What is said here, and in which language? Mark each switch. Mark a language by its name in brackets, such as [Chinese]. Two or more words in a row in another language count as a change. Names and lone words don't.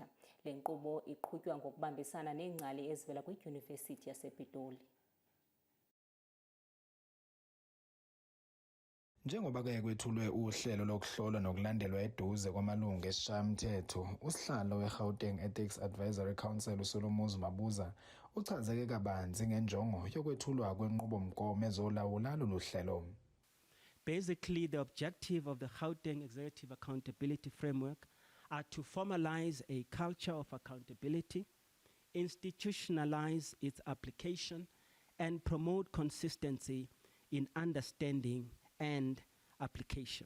[Xhosa] Le nkqubo iqhutywa ngokubambisana neengcali ezivela kwiDyunivesithi yasePitoli. [Zulu] Njengoba ke kwethulwe uhlelo lokuhlola nokulandelwa eduze kwamalungu esishayamthetho, usihlalo weGauteng Ethics Advisory Council uSolomon Mabuza uchazeke kabanzi ngenjongo yokwethulwa kwenqubomgomo ezolawula lolu hlelo. [English] Basically, the objective of the Gauteng Executive Accountability Framework are to formalize a culture of accountability, institutionalize its application, and promote consistency in understanding and application.